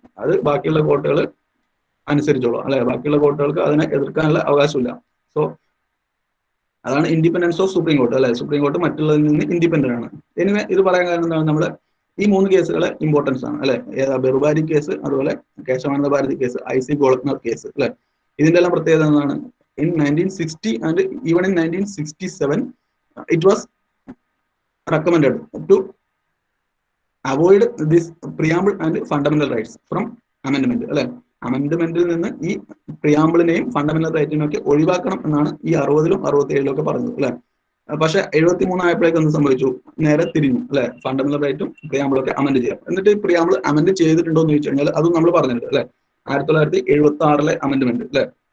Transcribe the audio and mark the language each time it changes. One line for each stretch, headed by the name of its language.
Malayalam: അത് ബാക്കിയുള്ള കോർട്ടുകൾ അനുസരിച്ചോളൂ അല്ലെ. ബാക്കിയുള്ള കോർട്ടുകൾക്ക് അതിനെ എതിർക്കാനുള്ള അവകാശമില്ല. സോ അതാണ് ഇൻഡിപെൻഡൻസ് ഓഫ് സുപ്രീം കോർട്ട് അല്ലെ. സുപ്രീം കോർട്ട് മറ്റുള്ളതിൽ നിന്ന് ഇൻഡിപെൻഡന്റ് ആണ്. എനിവേ ഇത് പറയാൻ കാരണം എന്താണ്, നമ്മുടെ ഈ 3 കേസുകളെ ഇമ്പോർട്ടൻസ് ആണ് അല്ലെ. ബെർവാരി കേസ്, അതുപോലെ Kesavananda Bharati case, IC ഗോളക്നാഥ് case അല്ലെ. ഇതിന്റെ എല്ലാം പ്രത്യേകത എന്താണ്,
English: in 1960 and even in 1967 it was recommended to avoid this preamble and fundamental rights from amendment അല്ലെ.
Malayalam: അമെന്റ്മെന്റിൽ നിന്ന് ഈ പ്രിയാമ്പിളിനെയും ഫണ്ടമെന്റൽ റൈറ്റിനെയും ഒക്കെ ഒഴിവാക്കണം എന്നാണ് ഈ 60ലും 67ലും ഒക്കെ പറഞ്ഞത് അല്ലെ. പക്ഷെ 73 ആയപ്പോഴേക്കും എന്ത് സംഭവിച്ചു, നേരെ തിരിഞ്ഞു അല്ലെ. ഫണ്ടമെന്റൽ റൈറ്റും പ്രിയാമ്പിളും ഒക്കെ അമെന്റ് ചെയ്യാം. എന്നിട്ട് ഈ പ്രിയാമ്പിൾ അമെന്റ് ചെയ്തിട്ടുണ്ടോ എന്ന് ചോദിച്ചു കഴിഞ്ഞാൽ അതും നമ്മൾ പറഞ്ഞിട്ടുണ്ട് അല്ലെ. 1976ലെ അമെന്റ്മെന്റ് അല്ലെ.